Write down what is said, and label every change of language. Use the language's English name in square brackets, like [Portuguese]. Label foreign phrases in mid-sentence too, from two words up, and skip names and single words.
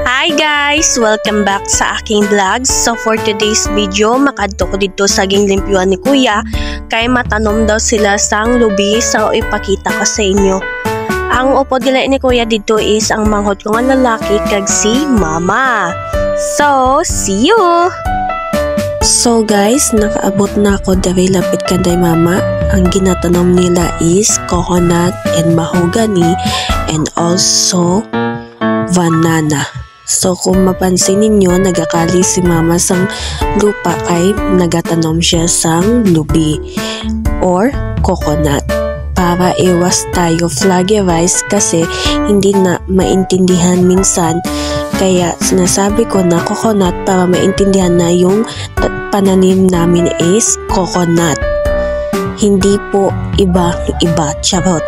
[English] Hi guys! Welcome back [Filipino] sa aking [English] vlogs. So for today's video, [Hiligaynon] makadto ko dito sa ginglimpyuan ni Kuya kay matanom daw sila sang lubi, so ipakita ko sa inyo. Ang upod nila ni Kuya dito is ang manghod ko nga lalaki kag si Mama. [English] So, see you! So guys, [Hiligaynon] nakaabot na ako dari lapit kanday Mama. Ang ginatanom nila is [English] coconut and mahogany and also banana. [Hiligaynon] So kung mapansin ninyo, nagakali si Mama sang lupa kay nagatanom siya sang lubi or coconut para iwas tayo flagellarize [Filipino] kasi hindi na maintindihan minsan. Kaya sinasabi ko na coconut para maintindihan na yung pananim namin is coconut. Hindi po iba, charot.